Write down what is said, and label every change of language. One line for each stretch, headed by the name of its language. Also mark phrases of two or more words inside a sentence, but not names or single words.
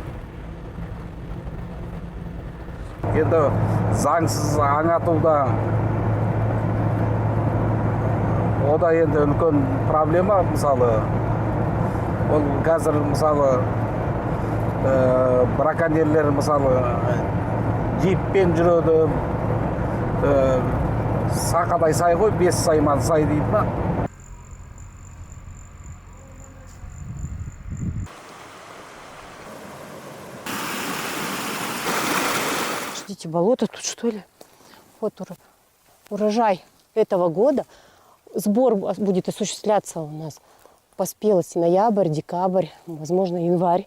Kazakh: Енді заңсыз аң атуда ода енді үлкен проблема. Мысалы ол қазір мысалы браконьерлер мысалы джиппен жүреді, сақадай сай ғой, 5 сайман сай дейді ма.
Russian: Ждите, болото тут, что ли? Вот урожай этого года. Сбор будет осуществляться у нас по спелости ноябрь, декабрь, возможно, январь.